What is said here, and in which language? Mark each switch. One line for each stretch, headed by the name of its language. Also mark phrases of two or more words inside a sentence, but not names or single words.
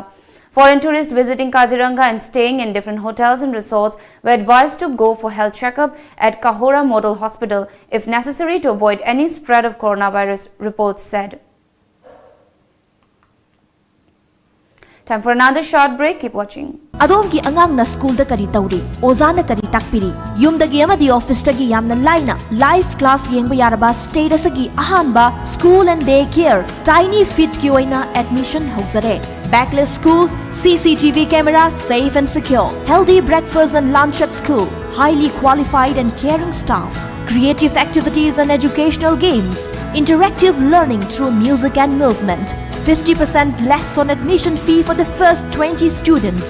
English: Foreign tourists visiting Kaziranga and staying in different hotels and resorts were advised to go for health checkup at Kahora Model Hospital if necessary to avoid any spread of coronavirus, reports said. Time for another short break. Keep watching.
Manipuri: Adongi angang na school da kari tauri, oza na kari takpiri, yum da giyama di office da giyam na line
English: live class
Manipuri: yengba yaraba status agi ahanba
English: school and day care
Manipuri: tiny fit ki oina admission hauzare.
English: Backless school, CCTV camera, safe and secure, healthy breakfast and lunch at school, highly qualified and caring staff, creative activities and educational games, interactive learning through music and movement. 50% less on admission fee for the first 20 students.